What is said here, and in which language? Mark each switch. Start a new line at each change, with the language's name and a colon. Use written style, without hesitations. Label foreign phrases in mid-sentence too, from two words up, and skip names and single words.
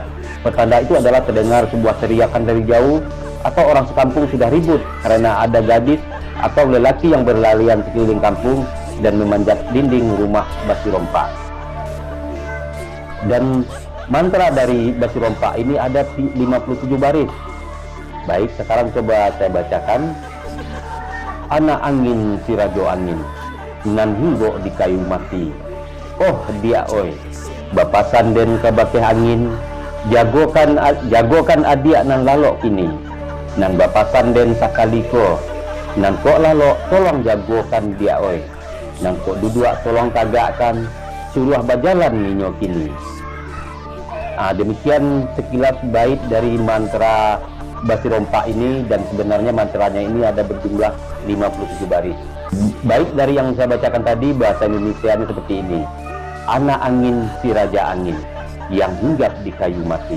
Indonesian: Petanda itu adalah terdengar sebuah teriakan dari jauh, atau orang sekampung sudah ribut karena ada gadis atau lelaki yang berlarian sekeliling kampung dan memanjat dinding rumah basi rompak. Dan Mantra dari Basi Rompa ini ada 57 baris. Baik, sekarang coba saya bacakan.
Minangkabau: Anak angin si rajo angin, nan hinggo di kayu mati. Oh dia oi, Bapak sanden ke bakeh angin, jagokan adia nan lalok kini. Nan Bapak sanden sakaliko, nan kok lalok tolong jagokan dia oi. Nan kok duduk tolong tagakkan, suruh bajalan ninyo kini.
Indonesian: Demikian sekilas bait dari mantra Basi Rompa ini, dan sebenarnya mantranya ini ada berjumlah 57 baris. Bait dari yang saya bacakan tadi bahasa Indonesianya seperti ini. Anak angin si raja angin yang hinggap di kayu mati.